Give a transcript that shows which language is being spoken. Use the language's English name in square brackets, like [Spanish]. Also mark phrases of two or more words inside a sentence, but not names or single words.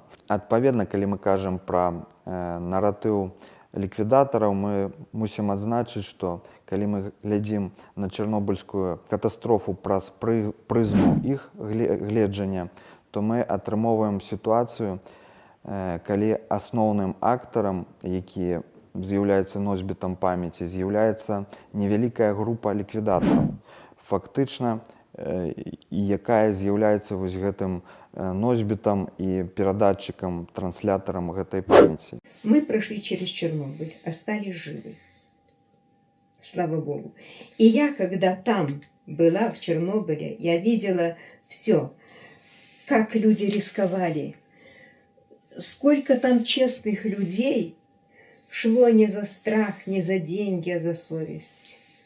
[Belarusian] Адпаведна, калі мы кажам пра наратыў ліквідатараў, мы мусім адзначыць, што калі мы глядзім на чарнобыльскую катастрофу праз прызму іх гледжання, то мы атрымоўваем сітуацыю, калі асноўным актарам, які з'яўляецца носьбітам памяці, з'яўляецца невялікая група ліквідатараў. Фактычна, і якая з'яўляецца вось гэтым носьбітам і перадатчыкам, транслятарам гэтай памяці. [Russian] Мы прошли через Чернобыль, остались живы. Слава Богу. И я, когда там была, в Чернобыле, я видела все, как люди рисковали, сколько там честных людей шло не за страх, не за деньги, а за совесть.